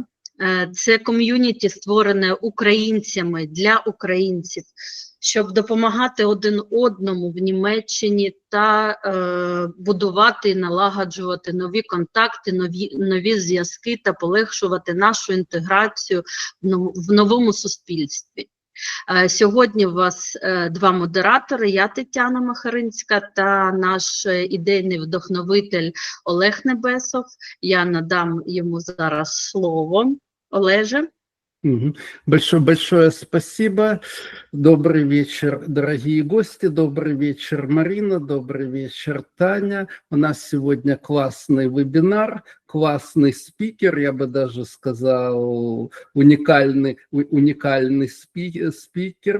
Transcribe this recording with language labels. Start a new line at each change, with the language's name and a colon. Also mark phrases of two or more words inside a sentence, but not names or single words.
Ukrainian: Це ком'юніті створене українцями для українців, щоб допомагати один одному в Німеччині та будувати і налагоджувати нові контакти, нові зв'язки та полегшувати нашу інтеграцію в новому суспільстві. Сьогодні у вас два модератори, я Тетяна Махаринська та наш ідейний вдохновитель Олег Небесов. Я надам йому зараз слово. Олеже.
Russian: Большое спасибо. Добрый вечер, дорогие гости. Добрый вечер, Марина. Добрый вечер, Таня. У нас сегодня классный вебинар, классный спикер, я бы даже сказал, уникальный спикер.